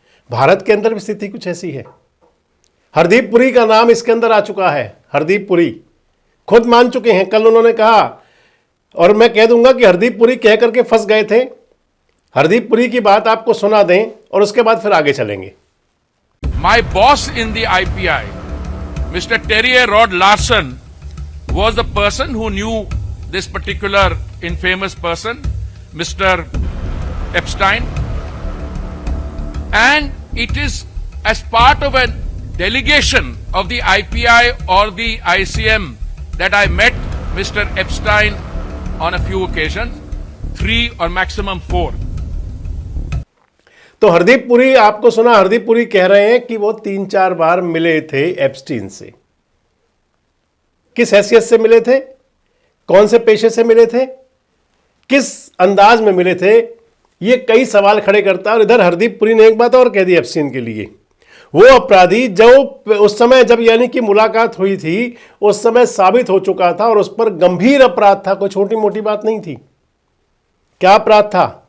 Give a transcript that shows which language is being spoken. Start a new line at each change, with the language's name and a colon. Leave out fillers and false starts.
Hindi: भारत के अंदर भी स्थिति कुछ ऐसी है। हरदीप पुरी का नाम इसके अंदर आ चुका है। हरदीप पुरी खुद मान चुके हैं, कल उन्होंने कहा, और मैं कह दूंगा कि हरदीप पुरी कह करके फंस गए थे हरदीप पुरी की बात आपको सुना दें और उसके बाद फिर आगे चलेंगे।
English: My boss in the IPI, Mr. Terry Rod Larson, was the person who knew this particular infamous person, Mr. Epstein. And it is as part of a delegation of the IPI or the ICM that I met Mr. Epstein on a few occasions, 3 or maximum 4.
Hindi: तो हरदीप पुरी, आपको सुना, हरदीप पुरी कह रहे हैं कि वो 3-4 बार मिले थे एप्स्टीन से। किस हैसियत से मिले थे, कौन से पेशे से मिले थे, किस अंदाज में मिले थे, ये कई सवाल खड़े करता है। और इधर हरदीप पुरी ने एक बात और कह दी एप्स्टीन के लिए, वो अपराधी जो उस समय जब यानी कि मुलाकात हुई थी उस समय साबित हो चुका था और उस पर गंभीर अपराध था, कोई छोटी मोटी बात नहीं थी। क्या अपराध था?